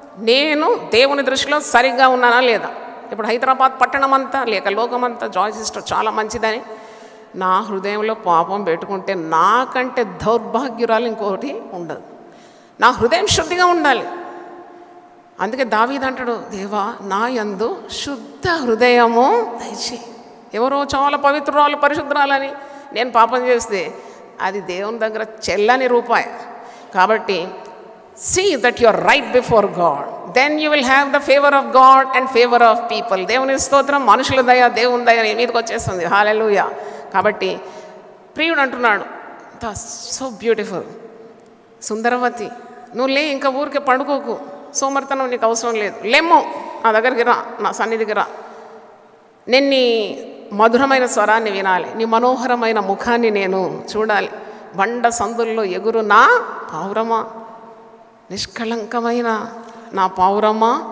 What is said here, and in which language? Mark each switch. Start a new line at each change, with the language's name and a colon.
Telugu: నేను దేవుని దృష్టిలో సరిగ్గా ఉన్నానా లేదా? ఇప్పుడు హైదరాబాద్ పట్టణం అంతా లేక లోకమంతా జాయ్ సిస్టర్ చాలా మంచిదని నా హృదయంలో పాపం పెట్టుకుంటే నాకంటే దౌర్భాగ్యురాలు ఇంకొకటి ఉండదు. నా హృదయం శుద్ధిగా ఉండాలి. అందుకే దావీదు అంటాడు, దేవా నా యందు శుద్ధ హృదయము దయచేయి. ఎవరో చాలా పవిత్రురాలు పరిశుద్ధరాలని నేను పాపం చేస్తే అది దేవుని దగ్గర చెల్లని రూపాయి. కాబట్టి
English: see that you are right before God, then you will have the favor of God and favor of people.
Telugu: దేవుని స్తోత్రం. మనుషుల దయ దేవుని దయ నీ మీదకి వచ్చేస్తుంది. హల్లెలూయా. కాబట్టి ప్రియుడు అంటున్నాడు,
English: so beautiful,
Telugu: సుందరవతి, నువ్వు లే, ఇంకా ఊరికే పడుకోకు, సోమర్తనం నీకు అవసరం లేదు, లేమ్మో నా దగ్గరికి రా, నా సన్నిధికి రా, నేను నీ మధురమైన స్వరాన్ని వినాలి, నీ మనోహరమైన ముఖాన్ని నేను చూడాలి, బండ సందుల్లో ఎగురు నా పావురమా, నిష్కళంకమైన నా పావురమా.